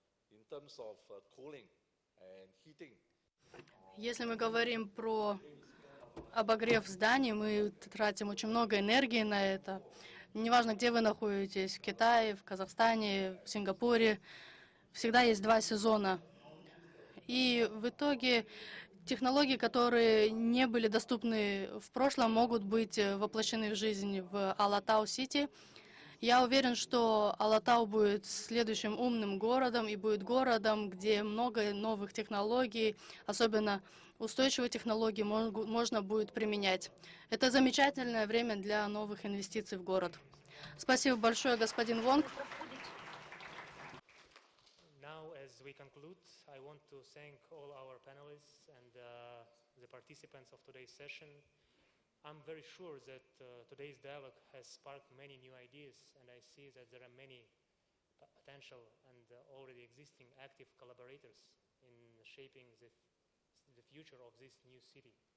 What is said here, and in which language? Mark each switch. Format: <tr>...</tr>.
<en>In terms of cooling and heating.</en> <ru>Если мы говорим про обогрев зданий, мы тратим очень много энергии на это. Неважно, где вы находитесь, в Китае, в Казахстане, в Сингапуре, всегда есть 2 сезона. И в итоге технологии, которые не были доступны в прошлом, могут быть воплощены в жизнь в Алатау-Сити. Я уверен, что Алатау будет следующим умным городом и будет городом, где много новых технологий, особенно устойчивые технологии, можно будет применять. Это замечательное время для новых инвестиций в город. Спасибо большое, господин Вонг.</ru> <en>Now, as we conclude, I want to thank all our panelists and the participants of today's session. I'm very sure that today's dialogue has sparked many new ideas, and I see that there are many potential and already existing active collaborators in shaping the future of this new city.</en>